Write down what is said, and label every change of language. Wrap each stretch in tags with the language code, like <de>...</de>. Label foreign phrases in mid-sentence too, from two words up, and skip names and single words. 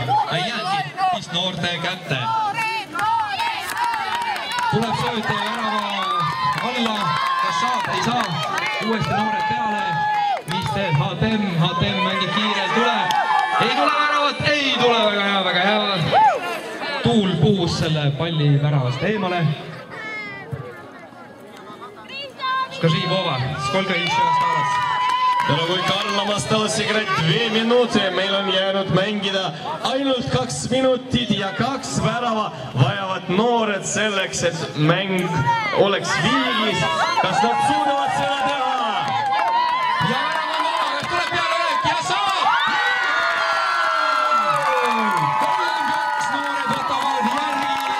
<et>Ei jäänud siis noorte kätte. Tuleb sööt ja värava alla, kas saab, ei saa, uuesti noored peale, mis teeb HTM mängib kiirelt üle, ei tule väravat, ei tule, väga hea, tuul puhus selle palli väravast eemale.</et> <ru>Скажи, Вова, сколько еще осталось? Дорогой Карл, нам осталось играть 2 минуты.</ru> <et>Meil on jäänud mängida ainult 2 minutit ja 2 värava vajavad noored selleks, et mäng oleks viigis. Kas nad suudavad seda teha? Ja värava Vova, kas tuleb peale löök ja saab! 32 noored võtavad järgi.</et>